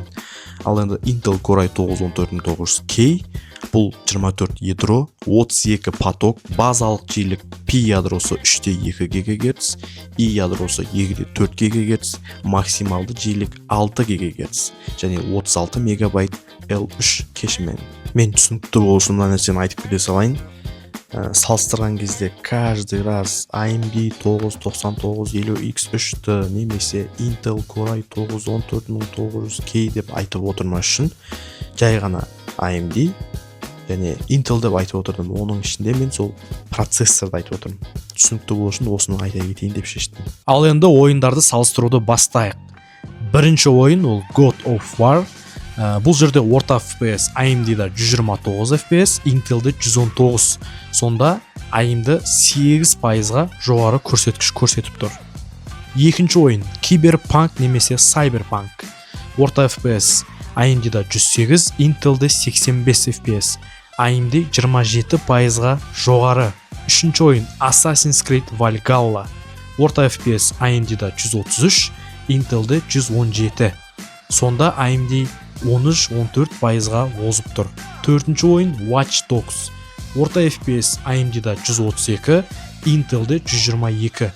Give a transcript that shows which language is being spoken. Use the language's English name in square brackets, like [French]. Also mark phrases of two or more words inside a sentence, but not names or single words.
[Kazakh] Ал енді Intel Core i9 14900K, бұл 24 ядро, 32 поток, базалық жиілік P ядросы 3.2 ГГц, I ядросы 2.4 ГГц, максималды жиілік 6 ГГц, және 36 МБ L3 кешімен. Мен түсінікті болсын нәрсені айтып кете салайын. Салыстырған кезде [Russian] каждый раз [Kazakh] AMD 99950X3-ді немесе Intel Core i9 14900K деп айтып отырмас үшін жай ғана AMD және Intel деп айтып отырдым. Оның ішінде мен сол процессорды айтып отырмын. Түсінікті болсын осыны айта кетейін деп шештім. Ал енді ойындарды салыстыруды бастайық. Бірінші ойын ол God of War. Бұл жерде орта FPS AMD-да 129 FPS, Intel-де 119. Сонда AMD 8%-ға жоғары көрсеткіш көрсетіп тұр. Екінші ойын Cyberpunk немесе Cyberpunk. Орта FPS AMD-да 108, Intel-де 85 FPS, AMD 27%-ға жоғары. Үшінші ойын Assassin's Creed Valhalla. Орта FPS AMD-да 133, Intel-де 117. Сонда AMD 13-14%-ға озып тұр. Төртінші ойын Watch Dogs. Орта FPS AMD-да 132, Intel-де 122.